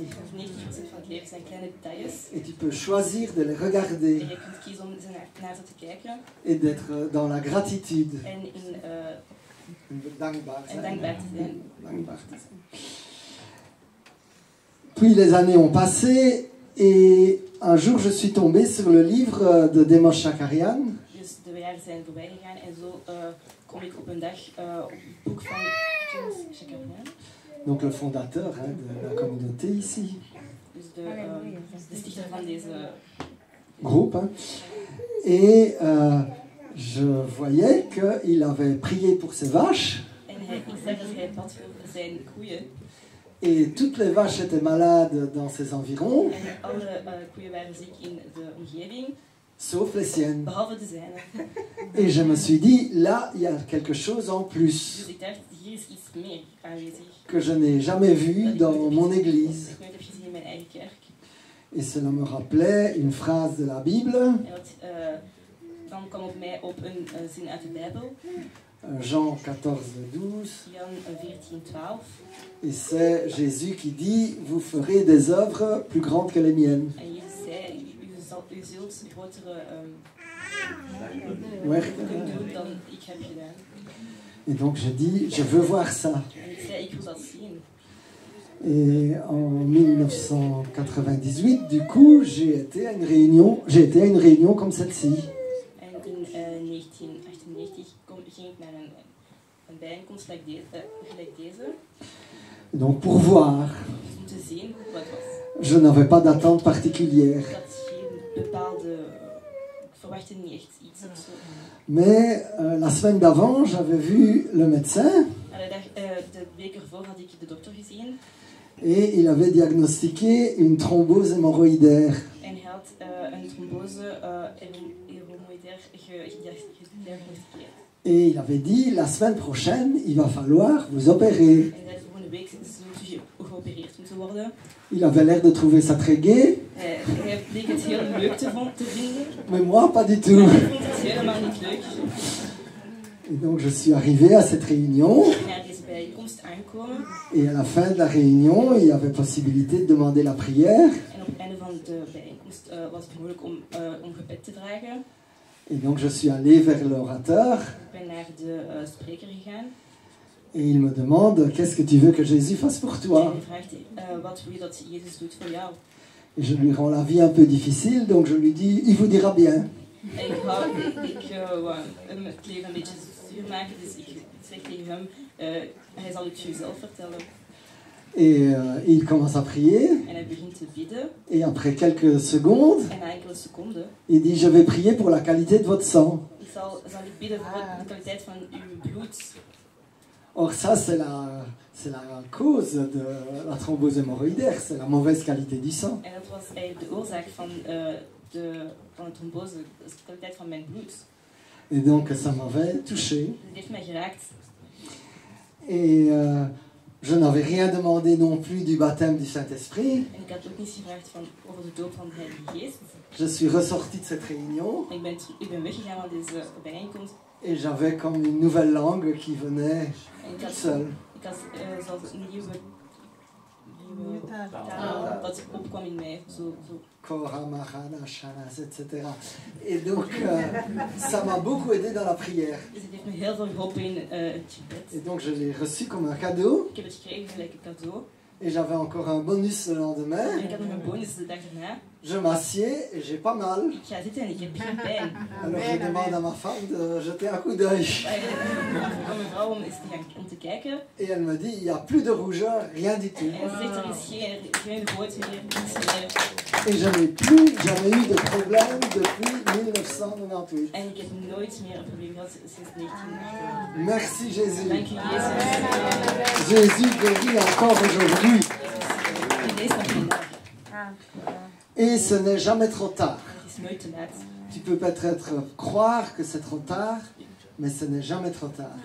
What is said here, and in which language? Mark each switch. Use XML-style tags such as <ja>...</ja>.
<nl>90% van het leven zijn kleine details.</nl> <fr>Et tu peux choisir de les regarder</fr> <nl>En je kunt kiezen om naar ze te kijken.</nl> <fr>et d'être dans la gratitude.</fr> <nl>En in Dankbaar en dankbaar te zijn. Dankbaar te zijn.</nl> <fr>Puis les années ont passé et un jour je suis tombé sur le livre de Demos Shakarian.</fr> <nl>Dus de jaren zijn voorbij gegaan en zo kom ik op een dag op het boek van James Shakarian.</nl> <fr>Donc le fondateur de la communauté ici.</fr> <nl>Dus de stichter van deze</nl> <fr>Groupe. Et je voyais qu'il avait prié pour ses vaches.</fr> <nl>En ik zag dat hij bad voor zijn koeien.</nl> <fr>Et toutes les vaches étaient malades dans ses environs,</fr> <nl>En alle koeien waren ziek in de omgeving,</nl> <fr>sauf les siennes.</fr> <nl>behalve de zijne.</nl> <fr>Et je me suis dit, là, il y a quelque chose en plus</fr> <nl>Dus ik dacht, hier is iets meer aanwezig.</nl> <fr>que je n'ai jamais vu dans mon église.</fr> <nl>Dat ik nooit heb gezien in mijn eigen kerk.</nl> <fr>Et cela me rappelait une phrase de la Bible,</fr> <nl>En dan kwam op mij op een zin uit de Bijbel,</nl> <fr>Jean 14, 12.</fr> <nl>Jan 14:12.</nl> <fr>Et c'est Jésus qui dit, vous ferez des œuvres plus grandes que les miennes.</fr> <nl>En Jezus zei, u zult grotere Werken. kunnen doen dan ik heb gedaan.</nl> <fr>Et donc j'ai dit, je veux voir ça.</fr> <nl>En ik zei, ik wil dat zien.</nl> <fr>Et en 1998, du coup, j'ai été à une réunion comme celle-ci.</fr> <nl>En in 1998 ging ik naar een bijeenkomst gelijk deze.</nl> <fr>Donc pour voir,</fr> <nl>Dus om te zien hoe het was.</nl> <fr>je n'avais pas d'attente particulière.</fr> <nl>Ik had geen bepaalde... Ik verwachtte niet echt iets of zo.</nl> <fr>Mais la semaine d'avant, j'avais vu le médecin</fr> <nl>De week ervoor had ik de dokter gezien.</nl> <fr>et il avait diagnostiqué une thrombose hémorroïdaire.</fr> <nl>En hij had een trombose hémorroïdaire gediagnosticeerd.</nl> <fr>Et il avait dit, la semaine prochaine, il va falloir vous opérer.</fr> <nl>En hij zei, de volgende week zult u geopereerd moeten worden.</nl> <fr>Il avait l'air de trouver ça très gai,</fr> <nl>Hij bleek het heel leuk te vinden.</nl> <fr>mais moi, pas du</fr> <nl>Ik</nl> <fr>tout.</fr> <nl>vond het helemaal niet leuk.</nl> <fr>Et donc je suis arrivé à cette réunion,</fr> <nl>En naar deze bijeenkomst aankomen.</nl> <fr>et à la fin de la réunion, il y avait possibilité de demander la prière.</fr> <nl>En op het einde van de bijeenkomst was het mogelijk om gebed te vragen.</nl> <fr>Et donc je suis allé vers l'orateur,</fr> <nl>Ik ben naar de spreker gegaan.</nl> <fr>et il me demande, qu'est-ce que tu veux que Jésus fasse pour</fr> <nl>En</nl> <fr>toi?</fr> <nl>hij vraagt, wat wil je dat Jezus doet voor jou?</nl> <fr>Et je lui rends la vie un peu difficile, donc je lui dis, il vous dira bien.</fr> <nl>En ik wou hem het leven een beetje zuur maken, dus ik zeg tegen hem, hij zal het je zelf vertellen.</nl> <fr>Et il commence à prier,</fr> <nl>En hij begint te bidden.</nl> <fr>et après quelques secondes,</fr> <nl>En na enkele seconden,</nl> <fr>il dit, je vais prier pour la qualité de votre sang.</fr> <nl>zal ik bidden voor de kwaliteit van uw bloed.</nl> <fr>Or ça, c'est la cause de la thrombose hémorroïdaire, c'est la mauvaise qualité du sang.</fr> <nl>En dat was eigenlijk de oorzaak van de trombose, dat is de kwaliteit van mijn bloed.</nl> <fr>Et donc ça m'avait touché.</fr> <nl>Dus het heeft mij geraakt.</nl> <fr>Et je n'avais rien demandé non plus du baptême du Saint-Esprit.</fr> <nl>En ik had ook niet gevraagd over de doop van de Heilige Geest.</nl> <fr>Je suis ressorti de cette réunion</fr> <nl>Ik ben weggegaan van deze bijeenkomst.</nl> <fr>et j'avais comme une nouvelle langue qui venait</fr> <nl>En</nl> <fr>toute seule.</fr> <nl>ik had zoals een nieuwe taal dat opkwam in mij. Zo. Kora, Mahana, Shanas, etc.</nl> <fr>Et donc ça m'a beaucoup aidé dans la prière.</fr> <nl>Dus het heeft me heel veel geholpen in het gebed.</nl> <fr>Et donc je l'ai reçu comme un cadeau.</fr> <nl>Ik heb het gekregen gelijk een cadeau.</nl> <fr>Et j'avais encore un bonus le lendemain.</fr> <nl>En ik had nog een bonus de dag daarna.</nl> <fr>Je m'assieds et j'ai pas mal.</fr> <nl>Ik ga zitten en ik heb geen pijn.</nl> <fr>Alors je demande à ma femme de jeter un coup d'œil.</fr> <nl>Aan mijn vrouw om te kijken.</nl> <fr>Et elle me dit, il n'y a plus de rougeur, rien du tout.</fr> <nl>En ze zegt, er is geen rood meer, niets meer.</nl> <fr>Et je n'ai plus jamais eu de problème depuis 1998.</fr> <nl>En ik heb nooit meer een probleem gehad sinds 1998.</nl> <fr>Merci Jésus.</fr> <nl>Dank u Jezus.</nl> <fr>Jésus guérit encore aujourd'hui.</fr> <nl>Geneest nog vandaag.</nl> <fr>Et ce n'est jamais trop tard.</fr> <nl>Het is nooit te laat.</nl> <fr>Tu peux peut-être croire que c'est trop tard, mais ce n'est jamais trop tard.</fr>